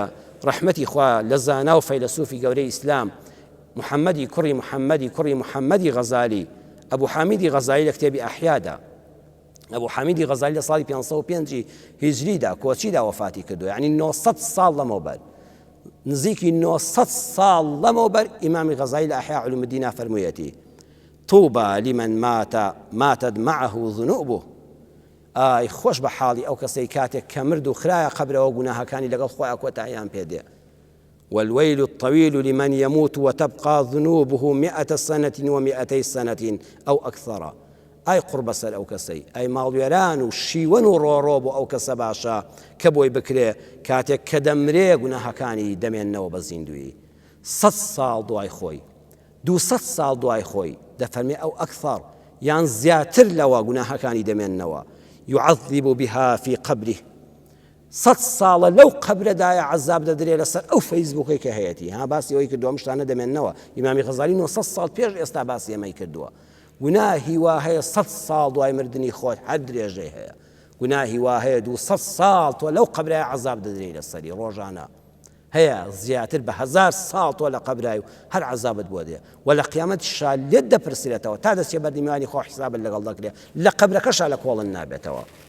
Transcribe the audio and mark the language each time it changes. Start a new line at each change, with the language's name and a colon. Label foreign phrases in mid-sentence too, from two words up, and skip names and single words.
Central Kurdish: ڕەحمەتی خوا لە زانا و فەیلسوفی گەورەی ئیسلام محەممەدی کوڕی محەممەدی غەزالی ئەبوو حامیدی غەزالی لە کتێبی ئەحیادا ئەبوو حامیدی غەزالی لە ساڵی 505 هیجریدا کۆچیدا وەفاتی کردو یعنی 900 ساڵ لەمەوبەر نزیکی 900 ساڵ لەمەوبەر ئیمامی غەزالی لە ئەحیا علوم الدین فەرموویەتی
Arabic: طوبى لمن ماتت معه ذنوبه
Central Kurdish: ئای خۆش بە حاڵی ئەو کەسەی کاتێک کە مرد و خرایە قەبرەوە گوناهەکانی لەگەڵ خۆیان کۆتاییان پێدێ
Arabic: والويل الطويل لمن يموت وتبقى ذنوبه 100 سنة و200 سنة أو أكثر.
Central Kurdish: ئای قڕ بەسەر ئەو کەسەی ئەی ماڵوێران و شیوەن و ڕۆڕۆ بۆ ئەو کەسە باشە کە بۆی بکرێ کاتێک کە دەمرێ گوناهەکانی دەمێننەوە بە زیندوی 100 ساڵ دوای خۆی 200 ساڵ دوای خۆی دەفەرمێ ئەو ئەکثەر یان زیاتر لەوە گوناهەکانی دەمێننەوە
Arabic: يعذب بها في قبره
Central Kurdish: 100 ساڵە لەو قەبرەدایە عەزاب دەدرێ لەسەر ئەو فەیسبووکەی کە هەیەی ها باسی ئەوەی کردووە ئەم شتانە دەمێننەوە ئیمامی غەزالی 900 ساڵ پێش ئێستا باسی ئەمەی کردووە گوناهی وا هەیە 100 ساڵ دوای مردنی خۆت هەر درێژەی هەیە گوناهی وا هەیە 200 ساڵ تۆ لەو قەبرایە عەزاب دەدرێ لەسەری ڕۆژانە هەیە زیاتر بە 1000 ساڵ تۆ لە قەبرای و هەر عەزابت بۆ دێ و لە قیامەتیشا لێت دەپرسێتەوە تا دەستێ بەردەمیانی خۆ حیسابت لەگەڵ دەکرێت لە قەبرەکەشا لە کۆڵن نابێتەوە